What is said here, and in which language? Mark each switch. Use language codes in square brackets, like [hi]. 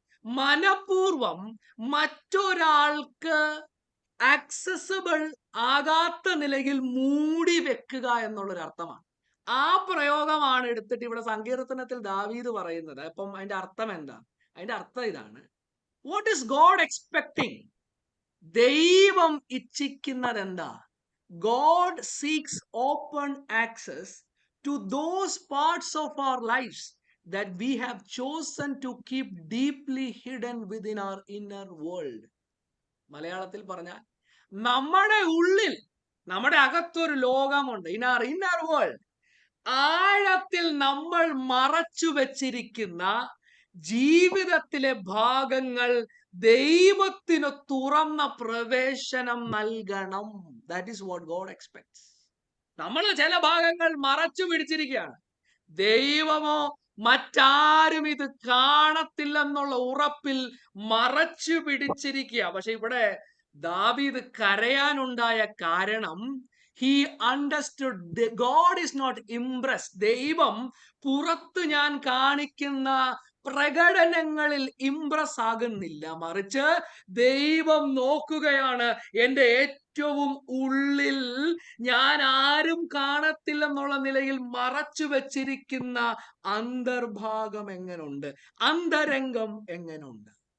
[ml] മനഃപൂർവം മറ്റൊരാൾക്ക് ആക്സസിബിൾ ആകാത്ത നിലയിൽ മൂടി വെക്കുക എന്നുള്ളൊരു അർത്ഥമാണ്. ആ പ്രയോഗമാണ് എടുത്തിട്ട് ഇവിടെ സങ്കീർത്തനത്തിൽ ദാവീദ് പറയുന്നത്. അപ്പം അതിന്റെ അർത്ഥം എന്താ? അതിന്റെ അർത്ഥം ഇതാണ്, [en] What is God expecting? [ml] ദൈവം ഇച്ഛിക്കുന്നത് എന്താ? [en] God seeks open access to those parts of our lives that we have chosen to keep deeply hidden within our inner world. [ml] മലയാളത്തിൽ പറഞ്ഞാൽ, നമ്മുടെ ഉള്ളിൽ, നമ്മുടെ അകത്തൊരു ലോകമുണ്ട്. [en] in our inner world, [ml] ആഴത്തിൽ നമ്മൾ മറച്ചു വെച്ചിരിക്കുന്ന ജീവിതത്തിലെ ഭാഗങ്ങൾ ദൈവത്തിന് തുറന്ന പ്രവേശനം നൽകണം. [en] That is what God expects. [ml] നമ്മൾ ചില ഭാഗങ്ങൾ മറച്ചു പിടിച്ചിരിക്കുകയാണ്. ദൈവമോ മറ്റാരും ഇത് കാണത്തില്ലെന്നുള്ള ഉറപ്പിൽ മറച്ചു പിടിച്ചിരിക്കുക. പക്ഷെ ഇവിടെ ദാവീദ് കരയാനുണ്ടായ കാരണം, [en] he understood God is not impressed. [ml] ദൈവം പുറത്ത് ഞാൻ കാണിക്കുന്ന പ്രകടനങ്ങളിൽ ഇംപ്രസ് ആകുന്നില്ല, മറിച്ച് ദൈവം നോക്കുകയാണ് എൻ്റെ ഏറ്റവും ഉള്ളിൽ ഞാൻ ആരും കാണത്തില്ലെന്നുള്ള നിലയിൽ മറച്ചു വെച്ചിരിക്കുന്ന അന്തർഭാഗം എങ്ങനുണ്ട്, അന്തരംഗം എങ്ങനുണ്ട്.